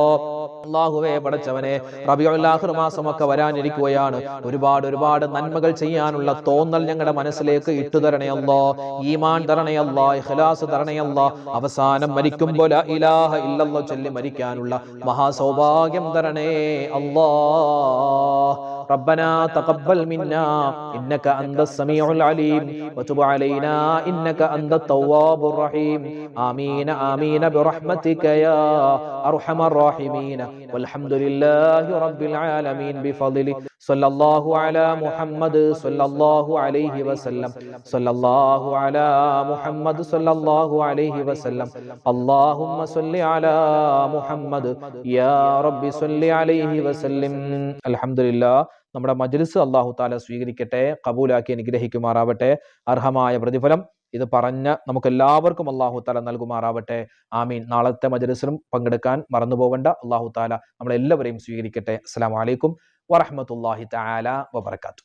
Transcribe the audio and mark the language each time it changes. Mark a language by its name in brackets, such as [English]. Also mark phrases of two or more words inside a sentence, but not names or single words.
[Malayalam] അല്ലാഹുവേ പടച്ചവനെ, റബീഉൽ ആഖിർ മാസമൊക്കെ വരാനിരിക്കുകയാണ്. ഒരുപാട് നന്മകൾ ചെയ്യാനുള്ള തോന്നൽ ഞങ്ങളുടെ മനസ്സിലേക്ക് ഇട്ടുതരണേ അല്ലാ. ഈമാൻ തരണേ അല്ലാ. ഇഖ്ലാസ് തരണേ അല്ലാ. അവസാനം മരിക്കുമ്പോൾ [Arabic] لا إله إلا الله [Malayalam] ചൊല്ലി മരിക്കാനുള്ള മഹാസൗഭാഗ്യം തരണേ അല്ലാ. [Arabic] ربنا تقبل منا إنك أنت السميع العليم وتب علينا إنك أنت التواب الرحيم. آمين آمين برحمتك يا أرحم الراحمين. والحمد لله رب العالمين بفضله. صلى الله على محمد صلى الله عليه وسلم. صلى الله على محمد صلى الله عليه وسلم. اللهم صل على محمد يا رب صل عليه وسلم. الحمد لله. [Malayalam] നമ്മുടെ മജ്‌ലിസ് [Arabic] الله تعالى [Malayalam] സ്വീകരിക്കട്ടെ, ഖബൂലാക്കി അനുഗ്രഹിക്കുമാറാവട്ടെ. അർഹമായ പ്രതിഫലം ഇത് പറഞ്ഞ നമുക്ക് എല്ലാവർക്കും [Arabic] الله تعالى [Malayalam] നൽകുമാറാവട്ടെ. ആമീൻ. നാളത്തെ മജ്‌ലിസിലും പങ്കെടുക്കാൻ മറന്നു പോവണ്ട. [Arabic] الله تعالى [Malayalam] നമ്മളെല്ലാവരെയും സ്വീകരിക്കട്ടെ. [Arabic] السلام عليكم ورحمة الله تعالى وبركاته.